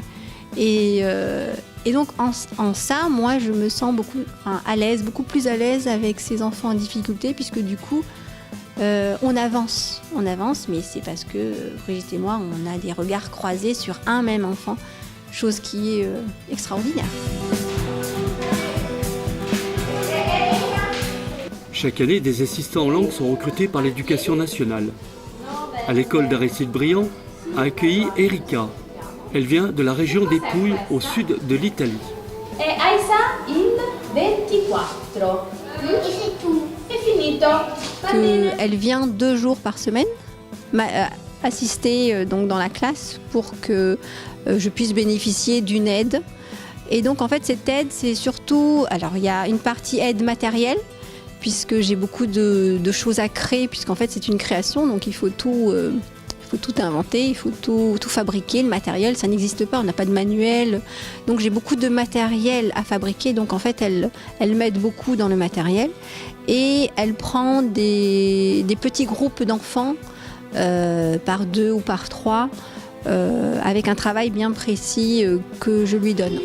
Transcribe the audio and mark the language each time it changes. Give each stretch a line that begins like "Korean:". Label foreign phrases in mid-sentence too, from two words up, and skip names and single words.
French: Et donc en ça, moi je me sens beaucoup plus à l'aise avec ces enfants en difficulté puisque du coup on avance, mais c'est parce que Brigitte et moi on a des regards croisés sur un même enfant, chose qui est extraordinaire. Chaque année, des assistants en langue sont recrutés par l'Éducation nationale. À l'école d'Aristide Briand a accueilli Erika. Elle vient de la région des Pouilles, au sud de l'Italie. E Aisa in 24. Et c'est tout.
Italian: È finito. Va bene.
French: Elle vient 2 jours par semaine assister donc dans la classe pour que je puisse bénéficier d'une aide. Et donc en fait cette aide c'est surtout, alors il y a une partie aide matérielle puisque j'ai beaucoup de choses à créer puisqu'en fait c'est une création donc il faut tout inventer, il faut tout fabriquer, le matériel ça n'existe pas, on n'a pas de manuel donc j'ai beaucoup de matériel à fabriquer donc en fait elle m'aide beaucoup dans le matériel et elle prend des petits groupes d'enfants par 2 ou par 3 avec un travail bien précis que je lui donne.